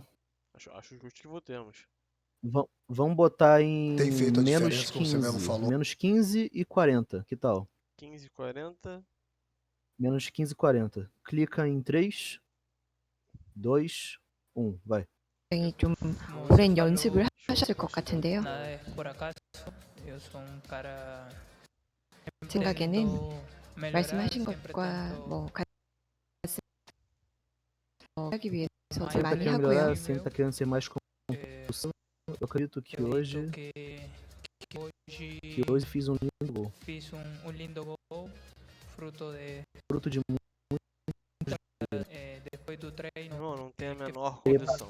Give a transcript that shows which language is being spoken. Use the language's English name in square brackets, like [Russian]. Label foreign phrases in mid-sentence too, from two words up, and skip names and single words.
[Portuguese] Acho justo que votemos. Vamos botar em Tem feito a menos diferença, como você 15. mesmo falou. Menos 15 e 40. Que tal? 15h40. Menos 15 e 40. Clica em 3, 2, 1. Vai. [Korean] 굉장히 좀 [Portuguese] Como [Korean] 오랜 [Portuguese] você [Korean] 연습을 [Portuguese] falou, [Korean] 하셨을 것 같은데요. [Portuguese] nada es por acaso. Eu sou cara [Korean] 생각에는 [Portuguese] querendo melhorar, [Korean] 말씀하신 [Portuguese] sempre [Korean] 것과 [Portuguese] tento [Korean] 뭐 같이 하기 위해서 [Portuguese] mais Sempre tá [Korean] 많이 [Portuguese] querendo [Korean] 하고요. [Portuguese] melhorar, sempre tá querendo ser mais eh, Eu acredito que acredito hoje que hoje fiz um lindo gol. fiz um lindo gol, fruto de Fruto de depois do treino, Irmão, não tem a menor condição.